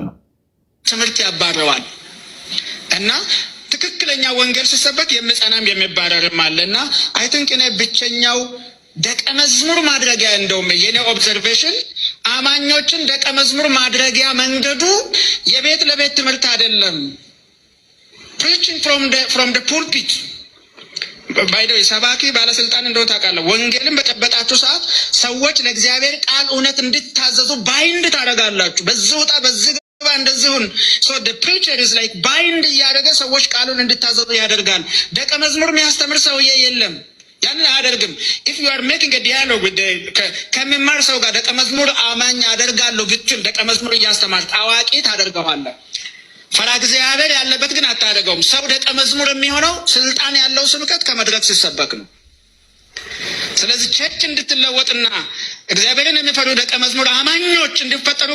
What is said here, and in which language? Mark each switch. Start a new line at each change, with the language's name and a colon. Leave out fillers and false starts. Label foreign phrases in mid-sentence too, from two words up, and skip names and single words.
Amharic: ትምህርት ያባረዋል። እና ትክክለኛ ወንጌል ሲሰበክ የሚጸናም የሚባረርም አለና
English: I think
Amharic: እኔ ብቸኛው ደቀ መዝሙር ማድረጊያ እንደውም የኔ ኦብዘርቬሽን አማኞችን ደቀ መዝሙር ማድረጊያ መንገዱ የቤት ለቤት ትምህርት አይደለም።
English: preaching from the pulpit
Amharic: ባይደው ሰባኪ ባለስልጣን እንደው ታውቃለህ፣ ወንጌልን በጨበጣችሁ ሰዓት ሰዎች ለእግዚአብሔር ቃል እውነት እንድታዘዙ ባይንድ ታደርጋላችሁ። በዚህ ውጣ በዚህ ግባ እንደዚሁን ሶ
English: the preacher is like
Amharic: ባይንድ እያደረገ ሰዎች ቃሉን እንድታዘዙ ያደርጋል። ደቀ መዝሙር የሚያስተምር ሰውዬ የለም። ያንን አያደርግም።
English: if you are making a dialogue with
Amharic: ከሚማር ሰው ጋር ደቀ መዝሙር አማኝ አደርጋለሁ ብትል ደቀ መዝሙር እያስተማርክ አዋቂ ታደርገዋለህ። ፈርሃ እግዚአብሔር ያለበት ግን አታደርገውም። ሰው ደቀ መዝሙር የሚሆነው ስልጣን ያለው ስብከት ከመድረክ ሲሰበክ ነው። ስለዚህ ቸርች እንድትለወጥና እግዚአብሔርን የሚፈሩ ደቀ መዝሙር አማኞች እንዲፈጠሩ